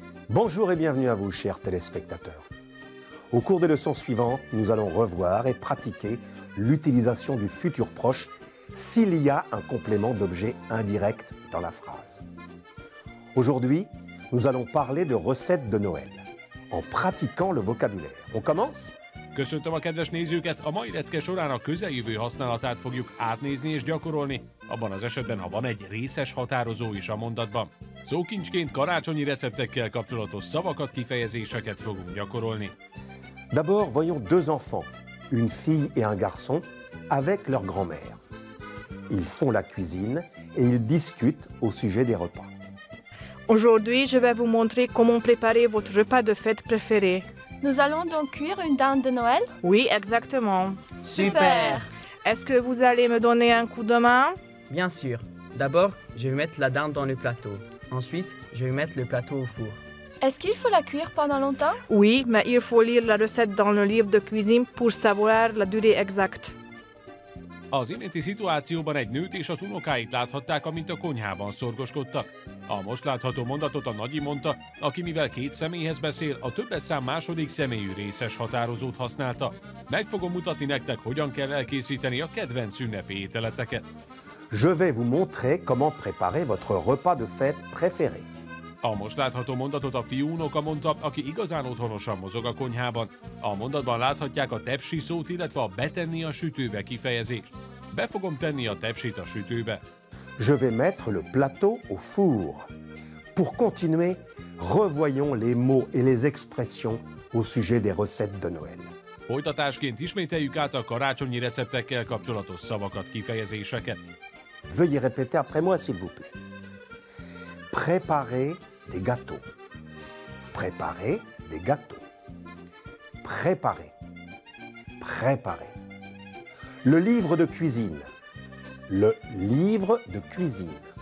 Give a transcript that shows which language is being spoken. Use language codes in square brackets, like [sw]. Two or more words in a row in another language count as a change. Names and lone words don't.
[fr] Bonjour et bienvenue à vous, chers téléspectateurs. Au cours des leçons suivantes, nous allons revoir et pratiquer l'utilisation du futur proche s'il y a un complément d'objet indirect dans la phrase. Aujourd'hui, nous allons parler de recettes de Noël, en pratiquant le vocabulaire. On commence? [hu] Köszöntöm a kedves nézőket! A mai lecke során a közeljövő használatát fogjuk átnézni és gyakorolni, abban az esetben, ha van egy részes határozó is a mondatban. Szókincsként karácsonyi receptekkel kapcsolatos szavakat, kifejezéseket fogunk gyakorolni. [fr] D'abord, voyons deux enfants, une fille et un garçon, avec leur grand-mère. Ils font la cuisine et ils discutent au sujet des repas. Aujourd'hui, je vais vous montrer comment préparer votre repas de fête préféré. Nous allons donc cuire une dinde de Noël? Oui, exactement. Super! Est-ce que vous allez me donner un coup de main? Bien sûr. D'abord, je vais mettre la dinde dans le plateau. Ensuite, je vais mettre le plateau au four. Est-ce qu'il faut la cuire pendant longtemps? Oui, mais il faut lire la recette dans le livre de cuisine pour savoir la durée exacte. [hu] Az iménti szituációban egy nőt és az unokáit láthatták, amint a konyhában szorgoskodtak. A most látható mondatot a nagyi mondta, aki mivel két személyhez beszél, a többes szám második személyű részes határozót használta. Meg fogom mutatni nektek, hogyan kell elkészíteni a kedvenc ünnepi ételeteket. [fr] Je vais vous montrer comment préparer votre repas de fête préféré. [hu] A most látható mondatot a fiú unoka mondta, aki igazán otthonosan mozog a konyhában. A mondatban láthatják a tepsi szót, illetve a betenni a sütőbe kifejezést. Be fogom tenni a tepsit a sütőbe. [fr] Je vais mettre le plateau au four. Pour continuer, revoyons les mots et les expressions au sujet des recettes de Noël. [hu] Folytatásként ismételjük át a karácsonyi receptekkel kapcsolatos szavakat, kifejezéseket. [fr] Veuillez répéter après moi, s'il vous plaît. Préparer des gâteaux. Préparer des gâteaux. Préparer. Préparer. Le livre de cuisine. Le livre de cuisine.